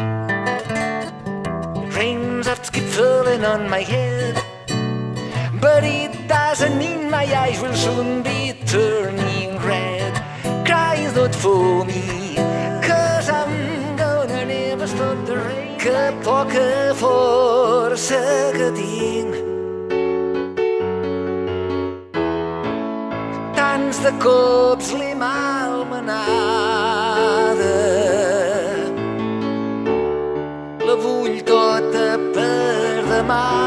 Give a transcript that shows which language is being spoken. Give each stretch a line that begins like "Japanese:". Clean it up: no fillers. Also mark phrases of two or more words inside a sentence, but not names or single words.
English: Raindrops keep falling on my head, but it doesn't mean my eyes will soon be turning red. Crying's not for me, 'cause I'm gonna never stop the rain.
Catalan: Que poca força que tinc, tants de cops l'he malmenada. La vull tota per demà.